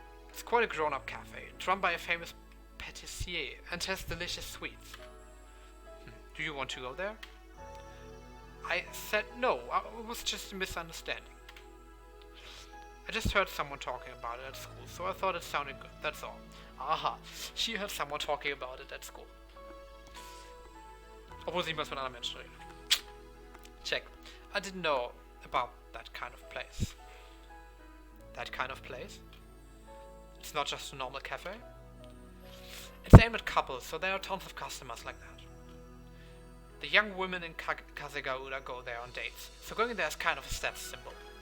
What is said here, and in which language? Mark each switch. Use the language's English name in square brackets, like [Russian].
[English] It's quite a grown-up cafe. It's run by a famous patissier and has delicious sweets. Do you want to go there? I said no, it was just a misunderstanding. I just heard someone talking about it at school, so I thought it sounded good, that's all. Aha, she heard someone talking about it at school. [German] Obwohl sie niemals mit anderen Menschen redet. [English] Check. I didn't know about that kind of place. That kind of place? It's not just a normal cafe? It's aimed at couples, so there are tons of customers like that. The young women in Kasegaura go there on dates, so going there is kind of a status symbol.